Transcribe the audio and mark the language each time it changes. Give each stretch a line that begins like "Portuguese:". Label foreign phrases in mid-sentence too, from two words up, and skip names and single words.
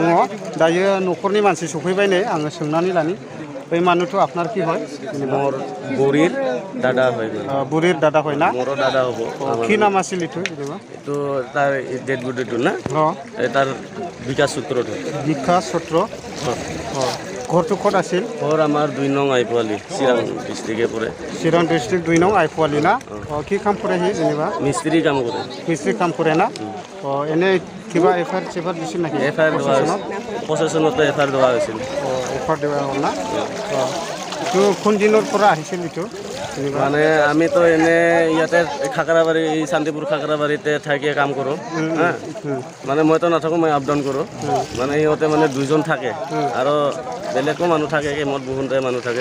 Bodo: दायो न'खरनि मानसि सफैबाय नै आङो सोंनानै लानि बै मानुथ
Bangla: আপনার কি হয়?
Assamese: মোর বুড়ির দাদা হয়। বুড়ির দাদা হয় না? মোর দাদা হব। কি নাম আছিল এইটো? এইটো তাৰ ডেড বডিটো না? তাৰ বিকাশ সূত্র। বিকাশ সূত্র। ঘৰটো ক'ত আছিল? ঘৰ আমাৰ 2 নং আইপুৱালি চিৰাং ডিষ্ট্ৰিক্টে পৰে। চিৰাং ডিষ্ট্ৰিক্ট 2 নং আইপুৱালি না? কি কাম কৰে সি যেনিবা? মিস্ত্রি কাম কৰে। মিস্ত্রি কাম কৰে না? এনে কিবা এফআইআর চেফাৰ দিছিল নাকি? এফআইআর প্ৰশাসনতো এফআইআর দেওয়া হৈছিল। এফআইআর দেওয়া হ'ল না? এইটো কোন দিনৰ পৰা আহিছিল এইটো? মানে আমিতো এনে ইয়াতে খাকৰাবাৰী শান্তিপুৰ খাকৰাবাৰীতে থাকি কাম কৰোঁ। মানে মইতো নাথাকোঁ, মই আপ ডাউন কৰোঁ। মানে সিহঁতে মানে 2জন থাকে আৰু বেলেগো মানুহ থাকে, কেমত বহুতে মানুহ থাকে।